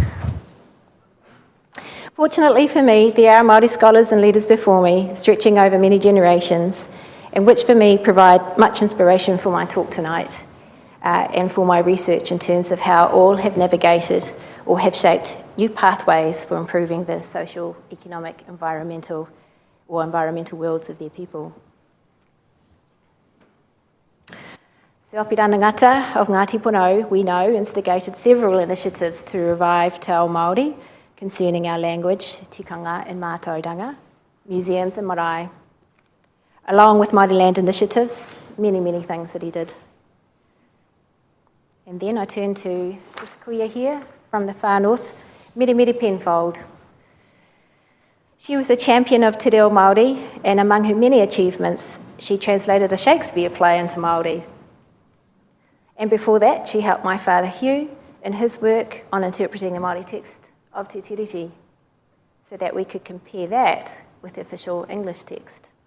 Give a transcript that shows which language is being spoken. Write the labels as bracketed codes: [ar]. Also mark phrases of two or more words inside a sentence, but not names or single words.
[en] Fortunately for me, there are Māori scholars and leaders before me, stretching over many generations, and which for me provide much inspiration for my talk tonight and for my research in terms of how all have navigated or have shaped new pathways for improving the social, economic, environmental worlds of their people. Te Opirana Ngata of Ngāti Porou, we know, instigated several initiatives to revive [mi] te ao Māori [en] concerning our language, tikanga and mātauranga, museums and marae, along with Māori land initiatives, many, many things that he did. And then I turn to this kuia here from the far north, Mere Mere Penfold. She was a champion of [mi] te reo Māori, [en] and among her many achievements, she translated a Shakespeare play into Māori. And before that, she helped my father Hugh in his work on interpreting the Māori text of Te Tiriti, so that we could compare that with the official English text.